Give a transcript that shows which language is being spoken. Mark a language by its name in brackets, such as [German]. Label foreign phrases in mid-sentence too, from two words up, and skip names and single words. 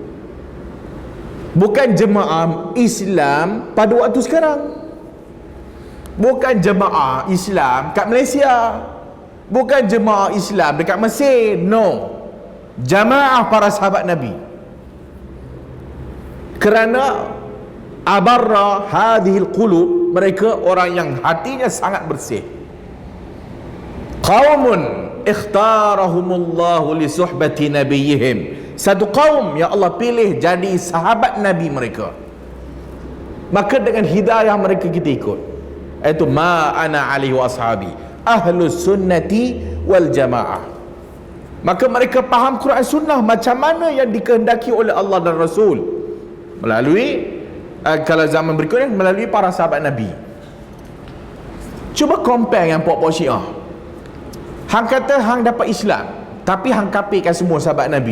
[Malay] Bukan jemaah Islam pada waktu sekarang. Bukan jemaah Islam kat Malaysia. Bukan jemaah Islam dekat Mesir. No. Jamaah para sahabat Nabi. [Arabic] Kerana أبر هذه القلوب, [Malay] mereka orang yang hatinya sangat bersih. [Arabic] قوم اختارهم الله لصحبة نبيهم, [Malay] satu kaum yang Allah pilih jadi sahabat Nabi mereka. Maka dengan hidayah mereka kita ikut, iaitu [Arabic] ما أنا عليه وأصحابي أهل السنة والجماعة. [Malay] Maka mereka faham Quran sunnah macam mana yang dikehendaki oleh Allah dan Rasul melalui kalau zaman berikutnya melalui para sahabat Nabi. Cuba compare yang pok-pok Syiah. Hang kata hang dapat Islam, tapi hang kafirkan semua sahabat Nabi.